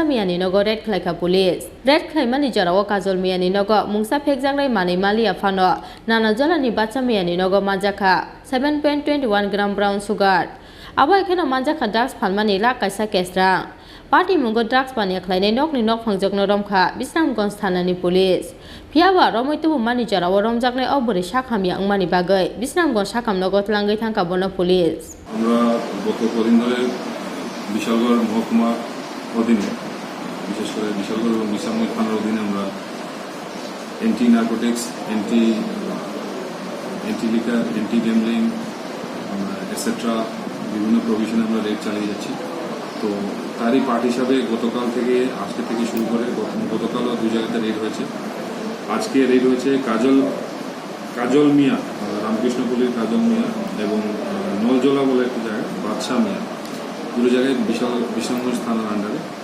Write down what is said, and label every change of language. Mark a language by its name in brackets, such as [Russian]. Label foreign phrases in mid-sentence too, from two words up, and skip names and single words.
[Kok Borok] miyani nogo red khlaika police red khlaimani jarawo kajol miyani nogo mungsa phekjaknai mani malia phano nana jola ni bacha miyani nogo manjakha 7.21 gram [English] brown sugar [Kok Borok] aba ekheno manjakha drugs phalmani Lakh kaisa kesra party mungo drugs bani khlaine nokni nok phangjakno Romkha Bisramgos thanani police phiaba romoitubu mani jarawo romjaknai obore shakhami angmani bagai Bisramgos shakham nogot langai thangka bono police [Bangla] আমরা গত কদিন ধরে বিশালগড় মহকুমা অধীনে বিশেষ করে বিশালগড় এবং বিশ্রামগঞ্জ থানার অধীনে আমরা [English] anti narcotics anti liquor anti gambling etcetera [Bangla] বিভিন্ন প্রভিশনে আমরা রেড চালিয়ে যাচ্ছি তো তারই পার্ট হিসাবে গতকাল থেকে আজকে থেকে শুরু করে গতকালও দুই জায়গাতে রেড হয়েছে আজকে রেড হয়েছে কাজল মিয়া রামকৃষ্ণপল্লীর কাজল মিয়া এবং নলজোলা বলে একটা জায়গা বাদশাহ মিয়া দুটো জায়গায় বিশালগঞ্জ থানার আন্ডারে